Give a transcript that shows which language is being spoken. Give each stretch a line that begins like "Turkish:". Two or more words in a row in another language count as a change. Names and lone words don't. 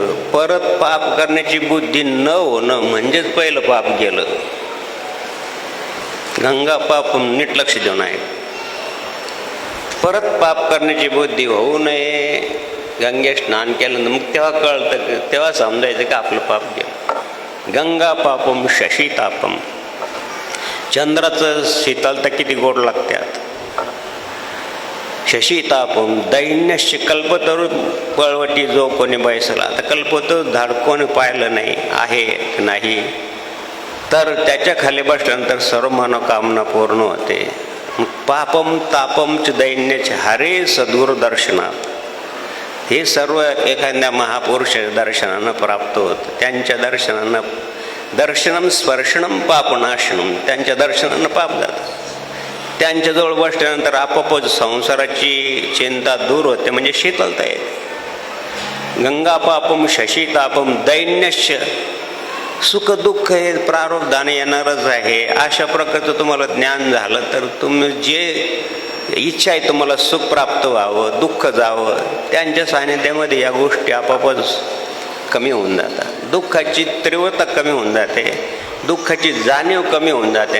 Marathi: परत पाप करण्याची बुद्धी न होणं म्हणजेच पहिलं पाप गेलं. गंगा पाप नीट लक्ष देऊन आहे. परत पाप करण्याची बुद्धी होऊ नये. गंगे स्नान केलं मग तेव्हा कळतं, तेव्हा समजायचं की आपलं पाप गेलं.
Sanskrit: गंगा पापम शशी तापम.
Marathi: चंद्राचं शीतलता किती गोड लागतात.
Sanskrit: शशी तापम दैन्यश्य कल्पतरू
Marathi: पळवटी जो कोणी बैसला. आता कल्पतरू झाड कोणी पाहिलं नाही आहे नाही, तर त्याच्या खाली बसल्यानंतर सर्व मनोकामना पूर्ण होते.
Sanskrit: पापम तापमच दैन्यच हरे सद्गुरु दर्शनात.
Marathi: हे सर्व एखाद्या महापुरुषाच्या दर्शनानं प्राप्त होतं. त्यांच्या दर्शनानं
Sanskrit: दर्शनम स्पर्शनम पापनाशनम.
Marathi: त्यांच्या दर्शनानं पाप जातं. त्यांच्याजवळ बसल्यानंतर आपोआपच संसाराची चिंता दूर होते, म्हणजे शीतलता येते.
Sanskrit: गंगा पापम शशी तापम दैन्यश्य.
Marathi: सुख दुःख हे प्रारब्धाने येणारच आहे. अशा प्रकारचं तुम्हाला ज्ञान झालं तर तुम्ही जे इच्छा आहे तुम्हाला सुख प्राप्त व्हावं, दुःख जावं, त्यांच्या सानिध्यामध्ये या गोष्टी आपोआपच कमी होऊन जातात. दुःखाची तीव्रता कमी होऊन जाते, दुःखाची जाणीव कमी होऊन जाते.